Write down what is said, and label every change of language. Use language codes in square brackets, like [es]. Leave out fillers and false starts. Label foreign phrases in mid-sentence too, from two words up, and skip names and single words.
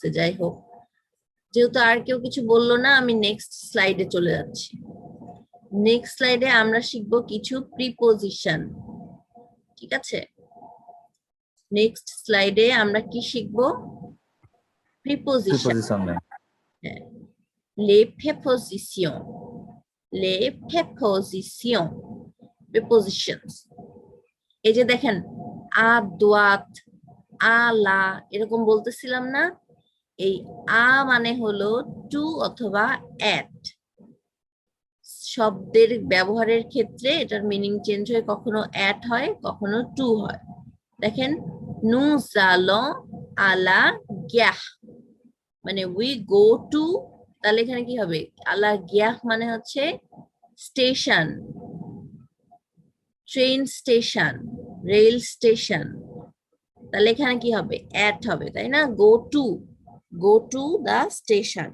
[bn] যাই হোক, যেহেতু আর কেউ কিছু বললো না আমি [en] next slide [bn] চলে যাচ্ছি। [en] next slide [bn] আমরা শিখব কিছু প্রিপোজিশন, ঠিক আছে। [en] next slide [bn] আমরা কি শিখব? প্রিপোজিশন প্রিপজিশন নেই। [fr] les prépositions les prépositions prepositions [bn] এই যে দেখেন আ দোয়াত আলা এরকম বলতেছিলাম না, এই আ মানে হলো টু অথবা অ্যাট। শব্দের ব্যবহারের ক্ষেত্রে এটার [en] meaning change [bn] হয়ে কখনো অ্যাট হয় কখনো টু হয়। দেখেন [fr] nous allons à la gare [bn] মানে [en] we go to, [bn] তাহলে এখানে কি হবে [fr] à la gare [bn] মানে হচ্ছে স্টেশন, [en] train station, rail station, [bn] তাহলে এখানে কি হবে অ্যাট হবে, তাই না? [en] go to the station.